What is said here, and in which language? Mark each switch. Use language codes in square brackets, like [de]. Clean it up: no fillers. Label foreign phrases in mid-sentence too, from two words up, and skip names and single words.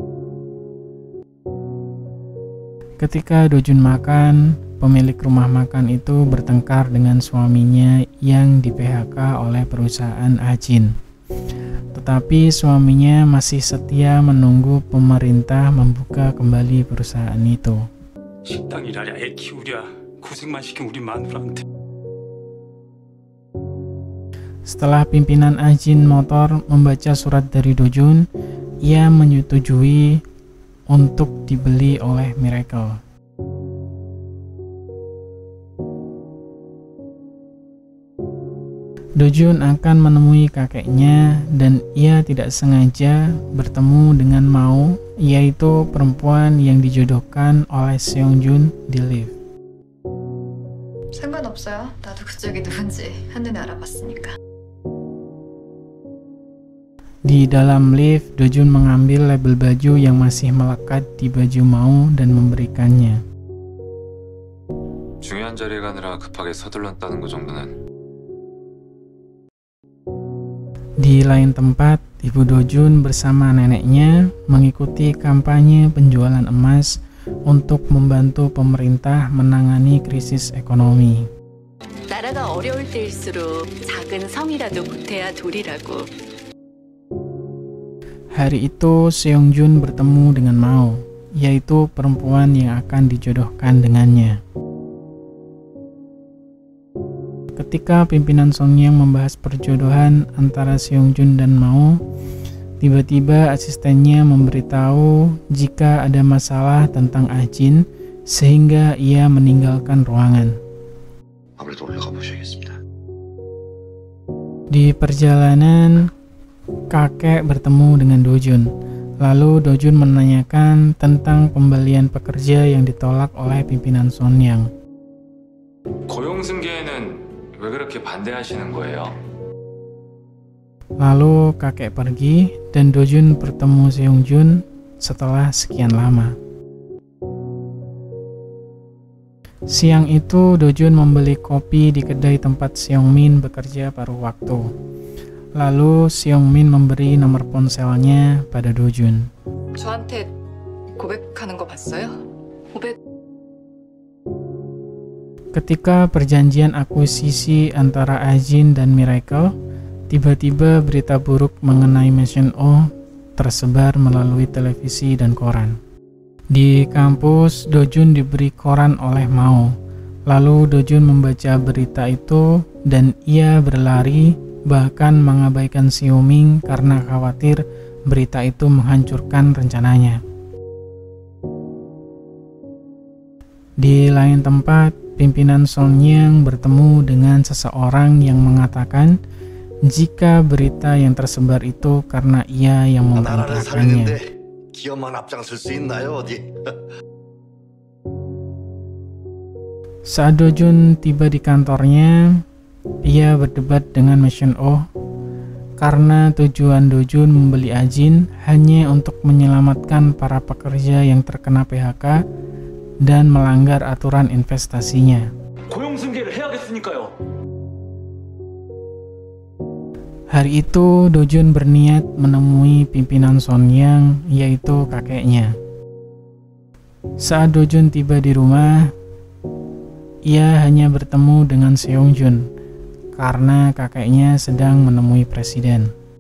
[id] Ketika Do-jun makan, pemilik rumah makan itu bertengkar dengan suaminya yang di-PHK oleh perusahaan Ajin. Tetapi suaminya masih setia menunggu pemerintah membuka kembali perusahaan itu. [ko] 식당 일하랴 애 키우랴 고생만 시킨 우리 마누라한테. [id] Setelah pimpinan Ajin Motor membaca surat dari Do-jun, ia menyetujui untuk dibeli oleh Miracle. Do-jun akan menemui kakeknya dan ia tidak sengaja bertemu dengan Mao, yaitu perempuan yang dijodohkan oleh Seongjun di lift. [ko] 상관없어요. 나도 그쪽이 누군지 한눈에 알아봤으니까. [id] Di dalam lift, Do-jun mengambil label baju yang masih melekat di baju Mao dan memberikannya. [ko] 중요한 자리에 가느라 급하게 서둘렀다는 거 정도는. [id] Di lain tempat, ibu Do-jun bersama neneknya mengikuti kampanye penjualan emas untuk membantu pemerintah menangani krisis ekonomi. [ko] 나라가 어려울 때일수록 작은 성이라도 보태야 도리라고. [id] Hari itu Seongjun bertemu dengan Mao, yaitu perempuan yang akan dijodohkan dengannya. Ketika pimpinan Songyang membahas perjodohan antara Seongjun dan Mao, tiba-tiba asistennya memberitahu jika ada masalah tentang Ah-jin sehingga ia meninggalkan ruangan. [ko] 아무래도 올라가 보셔야겠습니다. [id] Di perjalanan, kakek bertemu dengan Dojun. Lalu Dojun menanyakan tentang pembelian pekerja yang ditolak oleh pimpinan Songyang. [ko] 고용 승계에는 왜 그렇게 반대하시는 거예요? [id] Lalu kakek pergi dan Dojun bertemu Seongjun setelah sekian lama. Siang itu Dojun membeli kopi di kedai tempat Seongmin bekerja paruh waktu. Lalu Seongmin memberi nomor ponselnya pada Dojun. [ko] 저한테 고백하는 거 봤어요? 고백 [id] Ketika perjanjian akuisisi antara Ah-jin dan Miracle, tiba-tiba berita buruk mengenai Mission O tersebar melalui televisi dan koran. Di kampus, Dojun diberi koran oleh Mao. Lalu Dojun membaca berita itu dan ia berlari, bahkan mengabaikan Xiaoming karena khawatir berita itu menghancurkan rencananya. Di lain tempat, pimpinan Songyang bertemu dengan seseorang yang mengatakan jika berita yang tersebar itu karena ia yang [ko] 나라를 [id] memberitakannya. [ko] 살리는데 기업만 앞장설 수 있나요 어디? [id] Saat Dojun tiba di kantornya, ia berdebat dengan Mission O karena tujuan Dojun membeli Ah-jin hanya untuk menyelamatkan para pekerja yang terkena PHK dan melanggar aturan investasinya. [ko] 고용 승계를 해야겠으니까요. [id] Hari itu Dojun berniat menemui pimpinan Songyang, yaitu kakeknya. Saat Dojun tiba di rumah, ia hanya bertemu dengan Seongjun karena kakeknya sedang menemui presiden.